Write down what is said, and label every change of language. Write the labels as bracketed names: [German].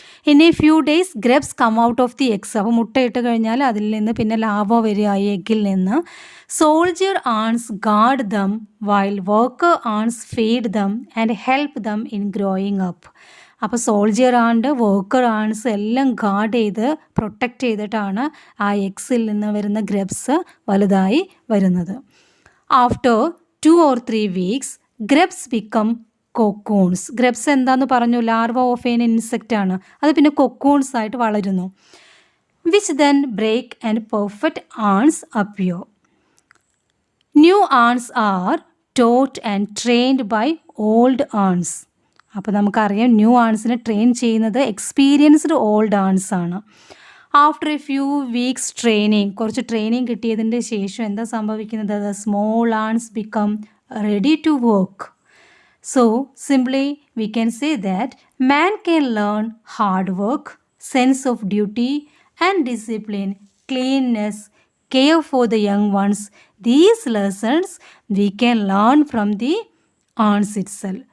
[English] In a few days grubs come out of the eggs. [Malayalam] അപ്പോൾ മുട്ടയിട്ട് കഴിഞ്ഞാൽ അതിൽ നിന്ന് പിന്നെ ലാർവ വരിക ഈ എഗ്ഗിൽ നിന്ന്. [English] Soldier ants guard them while worker ants feed them and help them in growing up. [Malayalam] അപ്പോൾ സോൾജിയർ ആണ്ട് വർക്കർ ആൺസ് എല്ലാം ഗാർഡ് ചെയ്ത് പ്രൊട്ടക്റ്റ് ചെയ്തിട്ടാണ് ആ എഗ്സിൽ നിന്ന് വരുന്ന ഗ്രബ്സ് വലുതായി വരുന്നത്. [English] After 2 or 3 weeks grubs become cocoons. [Malayalam] Grubs എന്താന്ന് പറഞ്ഞു? [English] larva of an insect [Malayalam] ആണ്. അത് പിന്നെ കൊക്കൂൺസ് ആയിട്ട് വളരുന്നു. [English] Which then break and perfect ants appear. New ants are taught and trained by old ants. [Malayalam] അപ്പോൾ നമുക്കറിയാം ന്യൂ ആൺസിനെ ട്രെയിൻ ചെയ്യുന്നത് എക്സ്പീരിയൻസ്ഡ് ഓൾഡ് ആൺസ് ആണ്. [English] after a few weeks training, [Malayalam] കുറച്ച് ട്രെയിനിങ് കിട്ടിയതിൻ്റെ ശേഷം എന്താ സംഭവിക്കുന്നത്? [English] The small ants become ready to work. So simply we can say that man can learn hard work, sense of duty and discipline, cleanliness, care for the young ones. These lessons we can learn from the ants itself.